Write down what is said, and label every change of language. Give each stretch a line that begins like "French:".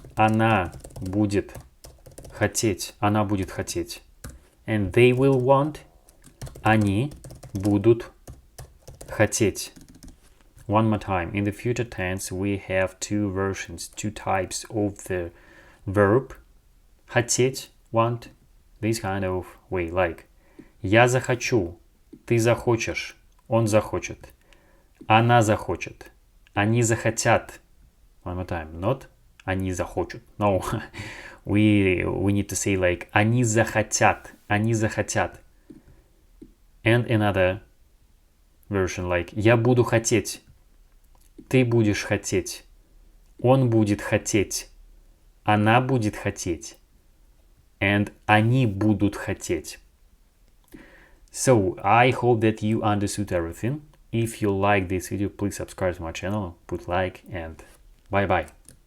Russian: Она будет хотеть. Она будет хотеть.
English: And they will want.
Russian: Они будут хотеть.
English: One more time. In the future tense, we have two versions, two types of the verb.
Russian: Хотеть,
English: want, this kind of way, like
Russian: я захочу, ты захочешь, он захочет, она захочет, они захотят.
English: One more time, not
Russian: они захочут.
English: No, we need to say like
Russian: они захотят, они захотят.
English: And another version like
Russian: я буду хотеть, ты будешь хотеть, он будет хотеть, она будет хотеть, and они будут хотеть.
English: So, I hope that you understood everything. If you like this video, please subscribe to my channel, put like, and bye-bye.